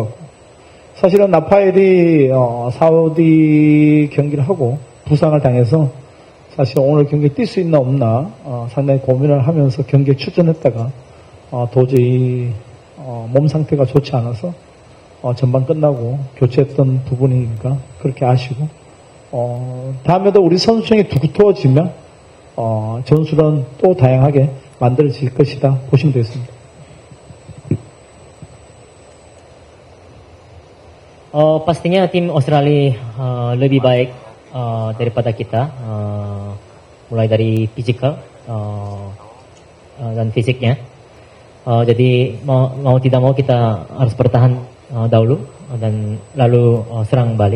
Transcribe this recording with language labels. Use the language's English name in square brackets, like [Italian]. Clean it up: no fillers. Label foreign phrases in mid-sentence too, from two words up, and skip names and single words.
[Korean] 같고, 사실은 나파엘이 사우디 경기를 하고 부상을 당해서 사실 오늘 경기에 뛸 수 있나 없나 상당히 고민을 하면서 경기에 출전했다가 도저히 몸 상태가 좋지 않아서 전반 끝나고 교체했던 부분이니까 그렇게 아시고, 다음에도 우리 선수층이 두터워지면 전술은 또 다양하게 만들어질 것이다 보시면 되겠습니다. [Indonesian] Pastinya tim Australia lebih baik daripada kita, mulai dari physical dan fisiknya. Jadi mau tidak mau kita harus bertahan dahulu dan lalu serang balik.